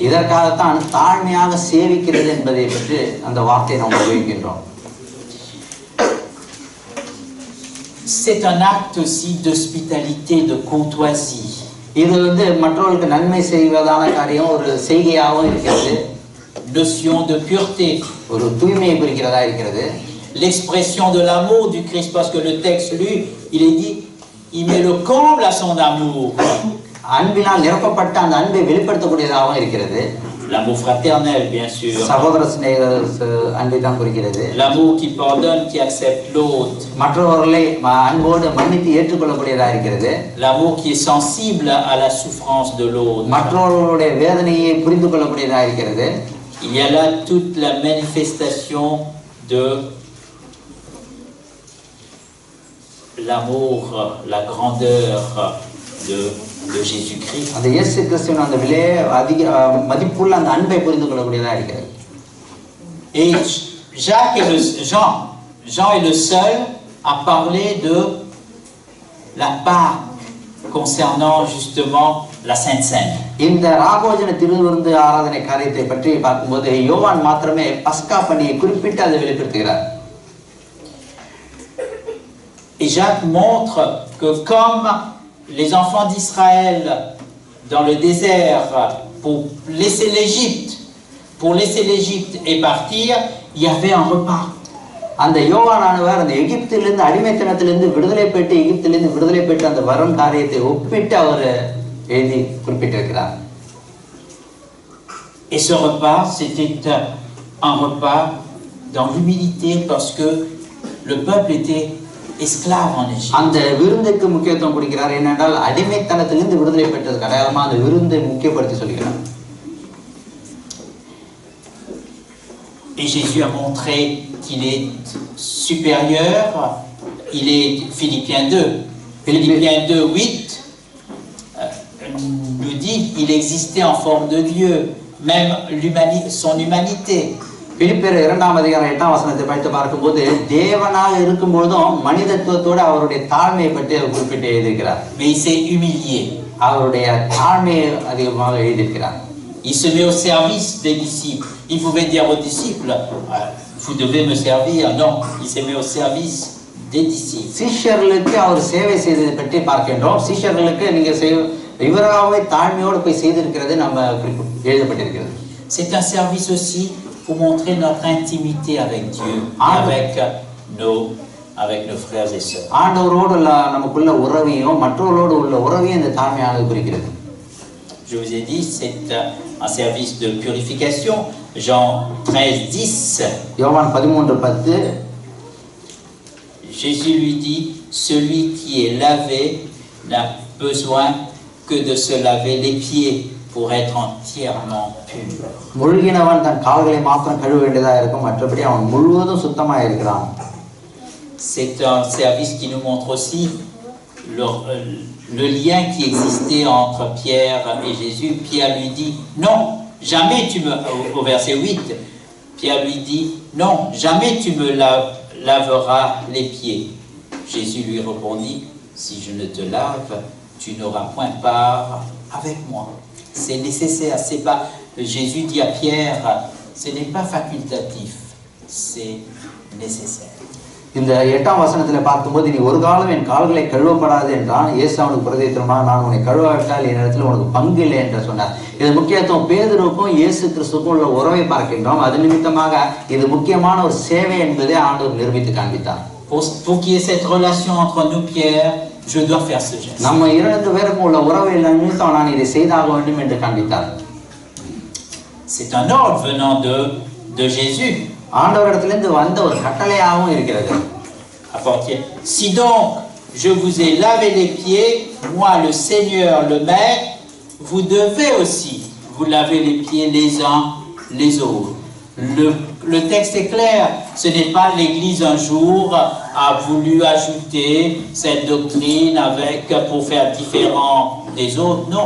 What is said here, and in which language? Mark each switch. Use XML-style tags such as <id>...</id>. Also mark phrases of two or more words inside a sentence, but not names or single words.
<ta>இதற்காகத்தான் தாழ்மையாக சேவிக்கிறது என்பதை பற்றி அந்த வார்த்தையை நாம் உபயோகிக்கின்றோம்.</ta> <fr>C'est un acte aussi d'hospitalité, de courtoisie.</fr> <ta>இது மற்றவர்களுக்கு நன்மை செய்வதான காரியம், ஒரு செய்கையாகவும் இருக்கிறது.</ta> <fr>Notion de pureté.</fr> <ta>ஒரு தூய்மையை குறிக்கிறதா இருக்கிறது.</ta> <fr>L'expression de l'amour du Christ, parce que le texte lu, il est dit, il met le comble à son amour.</fr> <ta>அன்பினால் நிரப்பப்பட்ட அந்த அன்பை வெளிப்படுத்தக்கூடியதாகவும் இருக்கிறது.</ta> <fr>L'amour fraternel, bien sûr.</fr> <ta>சகோதர சிநேக அன்பை தான் குறிக்கிறது.</ta> <fr>L'amour qui pardonne, qui accepte l'autre.</fr> <ta>மற்றவர்களை அன்போடு மன்னித்து ஏற்றுக்கொள்ளக்கூடியதா இருக்கிறது.</ta> <fr>L'amour qui est sensible à la souffrance de l'autre.</fr> <ta>மற்றவர்களுடைய வேதனையை புரிந்து கொள்ளக்கூடியதா இருக்கிறது.</ta> <fr>Il y a là toute la manifestation de l'amour, la grandeur de Jésus-Christ.</fr> <ta>அந்த இயேசு கிறிஸ்துவின் அந்த விலையை அதிக மதிப்புள்ள அந்த அன்பை புரிந்து கொள்ளக்கூடியதா இருக்கிறது.</ta> <fr>Et Jean est le seul à parler de la Pâque concernant justement la Sainte Seine.</fr> <ta>இந்த ராகோஜன திருவிருந்து ஆராதனை காரியத்தை பற்றி பார்க்கும்போது யோவான் மாத்திரமே பஸ்கா பண்டிகையை குறிப்பிட்டு அதை வெளிப்படுத்துகிறார்.</ta> <fr>Et Jacques montre que comme les enfants d'Israël dans le désert pour laisser l'Égypte et partir, il y avait un repas.</fr> <ta>அந்த யோவானானவர் அந்த எகிப்திலிருந்து அடிமைத்தனத்திலிருந்து விடுதலை பெற்று எகிப்திலிருந்து விடுதலை பெற்று அந்த வரும் காரியத்தை ஒப்பிட்டு அவர் எழுதி குறிப்பிட்டிருக்கிறார்.</ta> <fr>Et ce repas, c'était un repas dans l'humilité parce que le peuple était esclave en Égypte.</fr> <ta>அந்த விருந்துக்கு முக்கியத்துவம் கொடுக்கிறார். ஏனென்றால் அடிமைத்தனத்திலிருந்து விடுதலை பெற்றது அடையாளமா அந்த விருந்தை முக்கியப்படுத்தி சொல்கிறார்.</ta> <fr>Et Jésus a montré qu'il est supérieur. Il est Philippiens 2. Philippiens 2:8 nous dit qu'il existait en forme de Dieu, même son humanité.</fr> <ta>பிலிப்பியர் 2ஆம் அதிகாரம் 8ஆம் வசனத்தை படித்து பார்க்கும்போது தேவனாக இருக்கும்போதும் மனிதத்துவத்தோடு அவருடைய தாழ்மையை பற்றி அவர் குறிப்பிட்டு எழுதியிருக்கிறார்.</ta> <fr>Mais il s'est humilié.</fr> <ta>அவருடைய தாழ்மையை அதிகமாக எழுதியிருக்கிறார்.</ta> <fr>Il se met au service des disciples. Il pouvait dire aux disciples, vous devez me servir. Non, il se met au service des disciples.</fr> <ta>சீஷர்களுக்கு அவர் சேவை செய்ததை பற்றி பார்க்கின்றோம். சீஷர்களுக்கு நீங்க இவராகவே தாழ்மையோடு போய் செய்திருக்கிறது நம்ம எழுதப்பட்டிருக்கிறது.</ta> <fr>C'est un service aussi pour montrer notre intimité avec Dieu, avec avec nos frères et sœurs.</fr> <ta>ஆண்டவரோடு நமக்குள்ள உறவையும் மற்றவர்களோடு உள்ள உறவையும் இந்த தாழ்மையானது குறிக்கிறது.</ta> <fr>Je vous ai dit, c'est un service de purification. Jean 13:10.</fr> <ta>யோவான் 13:10.</ta> <fr>Jésus lui dit, celui qui est lavé n'a besoin que de se laver les pieds pour être entièrement pur. முழுகினவன் தன் கால்களை மாத்திரம் கழுவ வேண்டியதா இருக்கும், மற்றபடி அவன் முழுவதும் சுத்தமாக இருக்கிறான். C'est un service qui nous montre aussi le lien qui existait entre Pierre et Jésus. Pierre lui dit, non, jamais tu me... Au verset 8, Pierre lui dit, non, jamais tu me laveras les pieds. Jésus lui répondit, si je ne te lave, tu n'auras point part avec moi. C'est nécessaire, c'est pas... Jésus dit à Pierre, ce n'est pas facultatif, c'est nécessaire.</fr> <ta>இந்த 8ஆம் வசனத்தில் பார்க்கும்போது நீ ஒரு காலம் என் கால்களை கழுவப்படாது என்றான். இயேசு அவனுக்கு பிரதித்திரமாக, நான் உன்னை கழுவாவிட்டால் என் இடத்துல உனக்கு பங்கு இல்லை என்று சொன்னார். இது முக்கியத்துவம் பேதுருவுக்கும் இயேசு கிறிஸ்துவுக்கும் உள்ள உறவை பார்க்கின்றோம். அது நிமித்தமாக இது முக்கியமான ஒரு சேவை என்பதை ஆண்டவர் நிரூபித்து காண்பித்தார்.</ta> <fr>Pour qu'il y ait cette relation entre nous, Pierre, je dois faire ce geste.</fr> <ta>நம்ம இரண்டு பேருக்கும் உள்ள உறவை நிமித்தம் நான் இதை செய்தாக வேண்டும் என்று காண்பித்தார்.</ta> <fr>C'est un ordre venant de Jésus.</fr> <ta>ஆண்டவரிடத்திலிருந்து வந்த ஒரு கட்டளையாகவும் இருக்கிறது.</ta> <fr>Si donc je vous ai lavé les pieds, moi le Seigneur, le Maître, vous devez aussi vous laver les pieds les uns les autres. Le texte est clair, ce n'est pas l'Église un jour a voulu ajouter cette doctrine pour faire différent des autres, non.</fr>